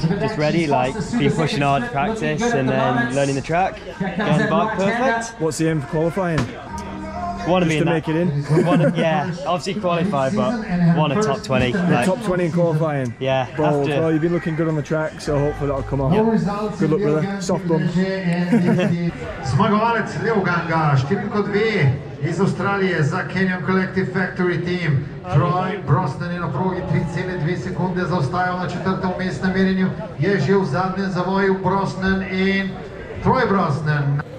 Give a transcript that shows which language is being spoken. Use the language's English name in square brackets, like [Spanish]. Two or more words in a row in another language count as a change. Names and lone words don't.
[English] Just ready, like been pushing hard to practice and then learning the track. Getting the bike perfect. What's the aim for qualifying? Want to be Just in to make it in? Yeah, obviously qualify, but want a top 20. Like, top 20 in qualifying? Yeah. Bold. Well, you've been looking good on the track, so hopefully that'll come off. Yeah. Good luck, brother. Soft bump. [Slovenian] Zmagovalec Leoganga, številko 2 iz Avstralije za Kenyan Collective Factory Team. Troy Brosnan je na progi 3,2 sekunde zaostajal na 4. vmesnem merjenju. Je že v zadnjem zavoju Brosnan in Troy Brosnan.